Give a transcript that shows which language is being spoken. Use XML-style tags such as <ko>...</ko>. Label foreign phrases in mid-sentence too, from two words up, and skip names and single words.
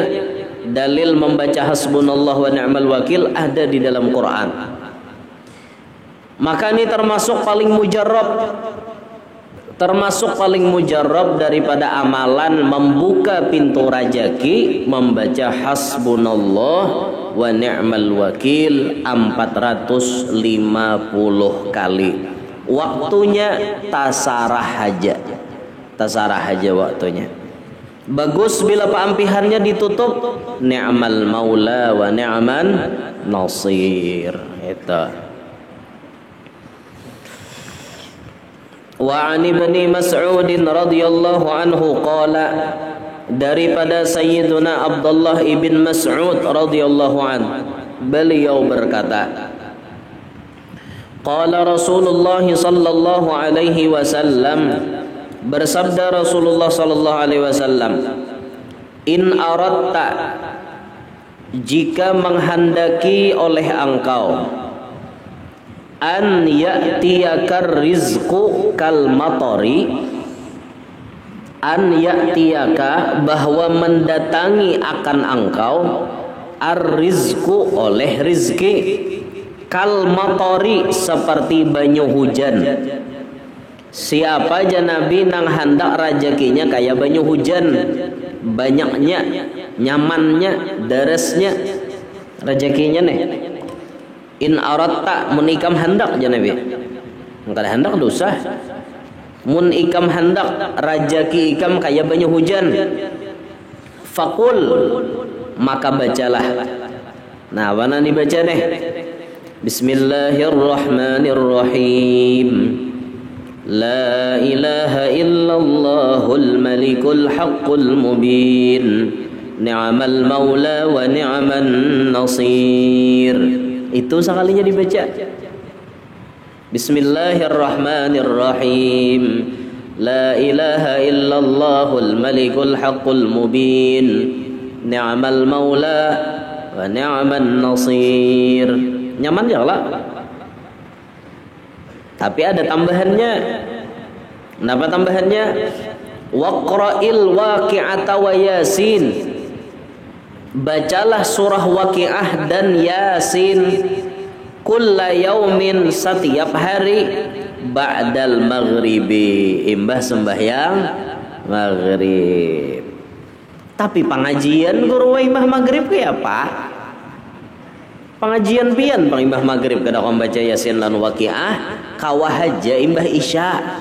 <bjn>Dalil membaca</bjn> <ar>حسبنا الله ونعم الوكيل</ar> <bjn>ada di dalam Quran. Maka ini termasuk paling mujarrab daripada amalan membuka pintu rajaki, membaca</bjn> <ar>حسبنا الله ونعم الوكيل</ar> <bjn>450 kali. Waktunya tasarah haja waktunya. Bagus bila pampihannya ditutup</bjn> <ar>نعم المولى ونعم النصير.</ar> <bjn>Itu.</bjn> <ar>وعن ابن مسعود رضي الله عنه قال, daripada Sayyiduna Abdullah ibn Mas'ud رضي الله عنه,</ar> <bjn>beliau berkata,</bjn> <ar>قال رسول الله صلى الله عليه وسلم, bersabda Rasulullah صلى الله عليه وسلم، إن أردت,</ar> <bjn>jika menghendaki oleh engkau,</bjn> <ar>أن يأتيك الرزق كالمطر، أن يأتيك,</ar> <bjn>bahwa mendatangi akan engkau, ar-rizqu, oleh rizki,</bjn> <ar>كالمطر,</ar> <bjn>seperti banyu hujan. Siapa aja Nabi nang hendak rezekinya kayak banyu hujan, banyaknya, nyamannya, deresnya rezekinya nih.</bjn> <ar>إن أردت,</ar> <bjn>menikam hendak aja Nabi. Kalau hendak dosa. Mun ikam hendak rezeki ikam kayak banyu hujan. Fakul, maka bacalah. Nah, mana dibaca nih?</bjn> <ar>بسم الله الرحمن الرحيم. لا إله إلا الله الملك الحق المبين. نعم المولى ونعم النصير.</ar> <bjn>Itu sekalinya dibaca.</bjn> <ar>بسم الله الرحمن الرحيم. لا إله إلا الله الملك الحق المبين. نعم المولى ونعم النصير.</ar> <bjn>Nyaman ya lah. Tapi ada tambahannya. Kenapa tambahannya?</bjn> <ar>واقرأ الواقعة ويس.</ar> <bjn>Bacalah surah Waqi'ah dan Yasin</bjn> <ar>كل يوم,</ar> <bjn>setiap hari,</bjn> <ar>بعد المغرب,</ar> <bjn>imbah sembahyang maghrib. Tapi pengajian guru imbah maghrib ke apa? Pengajian pian pang imbah maghrib kada kau baca Yasin lan Waqiah, kawah aja imbah Isya.</bjn>